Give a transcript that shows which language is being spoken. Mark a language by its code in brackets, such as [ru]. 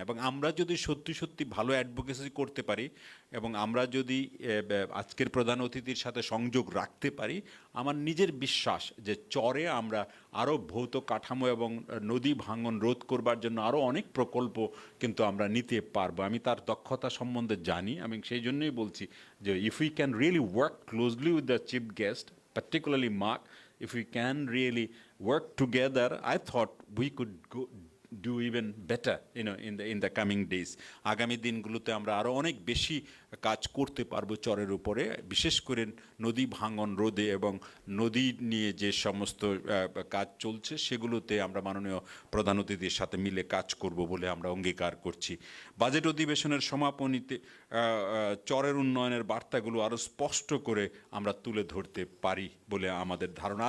[bn] এবং আমরা যদি সত্যি সত্যি ভালো অ্যাডভোকেসি করতে পারি এবং আমরা যদি আজকের প্রধান অতিথির সাথে সংযোগ রাখতে পারি, আমার নিজের বিশ্বাস যে চরে আমরা আরও ভৌত কাঠামো এবং নদী ভাঙন রোধ করবার জন্য আরও অনেক প্রকল্প কিন্তু আমরা নিতে পারবো। আমি তার দক্ষতা সম্বন্ধে জানি, আমি সেই জন্যই বলছি যে [en] if we can really work closely with the chief guest, particularly Mark, if we can really work together, I thought we could do even better, in the coming days. [bn] আগামী দিনগুলোতে আমরা আরও অনেক বেশি কাজ করতে পারবো চরের উপরে, বিশেষ করে নদী ভাঙন রোধে এবং নদী নিয়ে যে সমস্ত কাজ চলছে সেগুলোতে আমরা মাননীয় প্রধান অতিথির সাথে মিলে কাজ করব বলে আমরা অঙ্গীকার করছি। বাজেট অধিবেশনের সমাপনীতে চরের উন্নয়নের বার্তাগুলো আরও স্পষ্ট করে আমরা তুলে ধরতে পারি বলে আমাদের ধারণা।